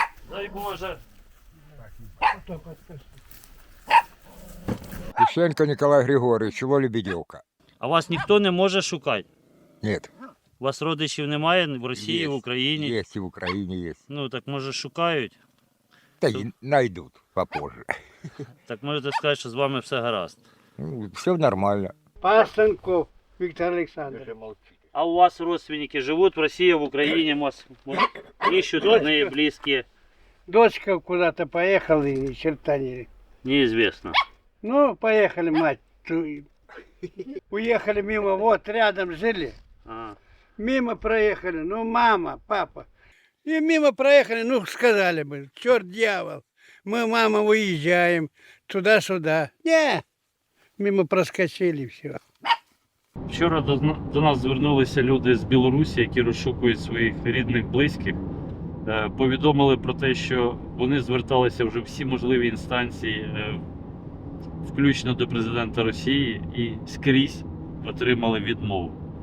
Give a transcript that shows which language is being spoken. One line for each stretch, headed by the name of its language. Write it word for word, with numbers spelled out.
Russian: Дай Боже. Ищенко Николай Григорович, село Лебедевка. А вас никто не может шукать? Нет,
Ukrainian: У вас родичів немає в Росії, Є. в Україні.
Russian: есть и в Украине есть.
Ukrainian: Ну так може шукають.
Russian: Да и найдут попозже.
Ukrainian: Так можете сказати, що з вами все гаразд.
Russian: Все нормально. Пасынков Виктор Александрович.
Ukrainian: А у вас родственники живуть в Росії, в Україні, вас може,
Russian: ищуть родні,
Ukrainian: близькі,
Russian: Дочка куда-то поехала и ни черта не.
Ukrainian: неізвісно.
Russian: Ну, поехали, мать. твою. Уехали мимо, вот рядом жили. А. Мимо проехали, ну, мама, папа. И мимо проехали, ну, сказали бы, черт дьявол. Мы, мама, уезжаем туда-сюда. Не, мимо проскочили все.
Ukrainian: Вчора до, зна- до нас звернулися люди з Білорусі, які розшукують своїх рідних близьких. Е, Повідомили про те, що вони зверталися вже всі можливі інстанції, е, включно до президента Росії, і скрізь отримали відмову.